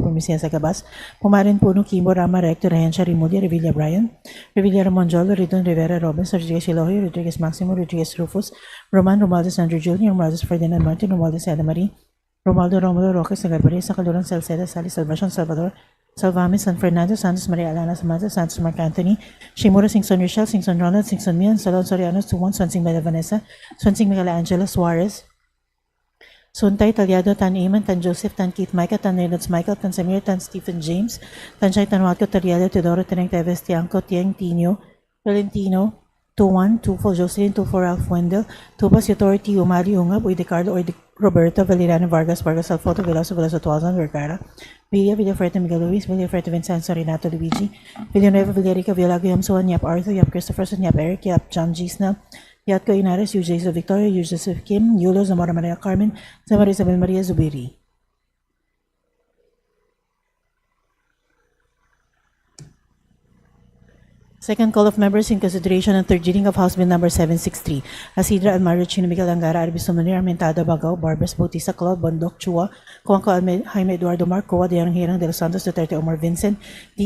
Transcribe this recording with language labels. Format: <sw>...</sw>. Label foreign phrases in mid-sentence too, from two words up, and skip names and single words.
<en>Promisia Sagabas, Pumarin, Puno, Kimbo, Rama, Recto, Rehencia, Rimudi, Revilla Bryan, Revilla Ramonjolo, Ridon, Rivera, Robbins, Rodriguez Eloy, Rodriguez Maximo, Rodriguez Rufus, Roman, Romualdez, Andrew Jr., Romualdez Ferdinand Martin, Romualdez Ada Marie, Romualdo Romulo Roque, Sagabari, Sacaluran, Salceda, Sally Salvacion, Salvador, Salvamis, San Fernando, Santos Maria Alana, Samantha, Santos Mark Anthony, Shimura, Singson Rochelle, Singson Ronald, Singson Mian, Salon Soriano, Suwon, Swansing Bella Vanessa, Swansing Miguel Angela Suarez, Suntay, Talyado, Tan Eamon, Tan Joseph, Tan Keith Micah, Tan Reynolds Michael, Tan Samir, Tan Stephen James, Tan Chay, Tan Watco, Taryado, Teodoro, Teneng Teves, Tiangco, Tieng, Tino, Valentino, 2-1, 2-4 Jocelyn, 2-4 Ralph Wendell, 2-Pas Authority, Umali Ungab, Uy de Carlo, Uy de Roberto, Valeriano Vargas, Vargas Alfoto, Veloso, Veloso, Tuazan, Vergara, Villafuerte, Miguel Luis, Villafuerte, Vincenzo, Renato, Luigi, Villanueva, Villarica, Villago, Yam Suan, Yap Arthur, Yap Christopherson, Yap Eric, Yap John G. Snell, Yatko Inares, Yu Joseph Victoria, Yu Joseph Kim, Yulo, Zamora Maria Carmen, Zamora Isabel Maria Zubiri. Second call of members in consideration and third reading of House Bill Number 763. Asidra Almario Chino Miguel Angara Arbis Manir Armentado Bagao Barbers Bautista Claude Bondok Chua Coanco Jaime Eduardo Marcoa de Hirang de los Santos Duterte Omar Vincent D.</en>